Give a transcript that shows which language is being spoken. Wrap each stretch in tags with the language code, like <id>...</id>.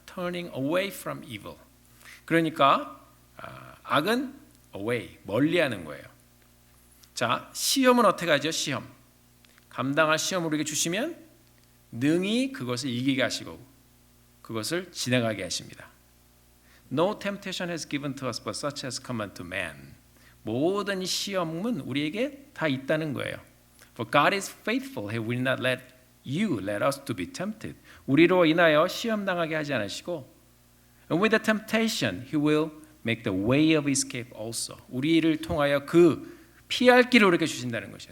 <en>Turning away from evil.</en> <ko>그러니까 악은 away, 멀리하는 거예요. 자, 시험은 어떻게 하죠? 시험. 감당할 시험을 우리에게 주시면 능히 그것을 이기게 하시고 그것을 지나가게 하십니다.</ko> <en>No temptation has given to us but such as come unto man.</en> <ko>모든 시험은 우리에게 다 있다는 거예요.</ko> <en>For God is faithful. He will not let us to be tempted.</en> <ko>우리로 인하여 시험 당하게 하지 않으시고</ko> <en>And with the temptation, He will make the way of escape also.</en> <ko>우리를 통하여 그 피할 길을 우리에게 주신다는 것이에요.</ko>